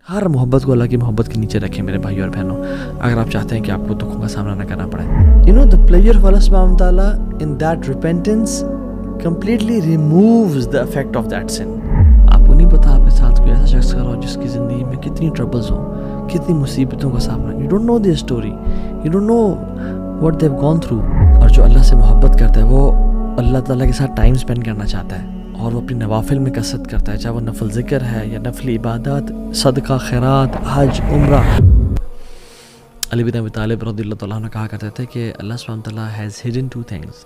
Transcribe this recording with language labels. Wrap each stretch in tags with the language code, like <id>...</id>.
<ur>ہر محبت کو اللہ کی محبت کے نیچے رکھیں میرے بھائی اور بہنوں، اگر آپ چاہتے ہیں کہ آپ کو دکھوں کا سامنا نہ کرنا پڑے.</ur> <en>the pleasure of Allah subhanahu wa ta'ala in that repentance completely removes the effect of that sin.</en> <ur>آپ کو نہیں پتا آپ کے ساتھ کوئی ایسا شخص کر رہا ہو جس کی زندگی میں کتنی ٹربلز ہوں، کتنی مصیبتوں کا سامنا.</ur> <en>You don't know their story, you don't know what they've gone through.</en> <ur>اور جو اللہ سے محبت کرتا ہے وہ اللہ تعالیٰ کے ساتھ ٹائم اسپینڈ کرنا چاہتا ہے اور وہ اپنی نوافل میں کثرت کرتا ہے، چاہے وہ نفل ذکر ہے یا نفل عبادات، صدقہ، خیرات، حج، عمرہ. علی بن ابی طالب رضی اللہ تعالیٰ عنہ کہا کرتے تھے کہ اللہ سبحانہ وتعالیٰ</ur> <en>Has hidden 2 things.</en>